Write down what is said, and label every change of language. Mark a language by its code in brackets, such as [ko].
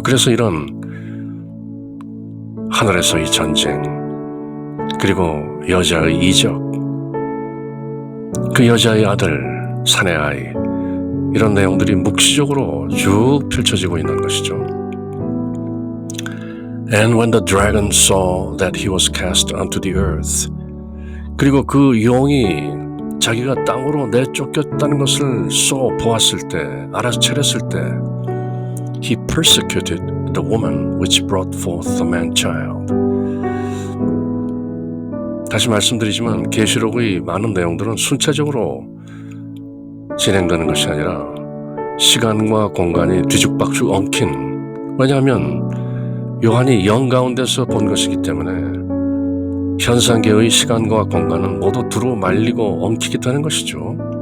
[ko] 그래서 이런 하늘에서의 전쟁, 그리고 여자의 이적, 그 여자의 아들, 산의 아이, 이런 내용들이 묵시적으로 쭉 펼쳐지고 있는 것이죠. [en] And when the dragon saw that he was cast unto the earth, [ko] 그리고 그 용이 자기가 땅으로 내쫓겼다는 것을 보았을 때, 알아차렸을 때, [en] he persecuted the woman which brought forth the man-child. [ko] 다시 말씀드리지만 계시록의 많은 내용들은 순차적으로 진행되는 것이 아니라 시간과 공간이 뒤죽박죽 엉킨, 왜냐하면 요한이 영 가운데서 본 것이기 때문에 현상계의 시간과 공간은 모두 두루 말리고 엉키게 되는 것이죠.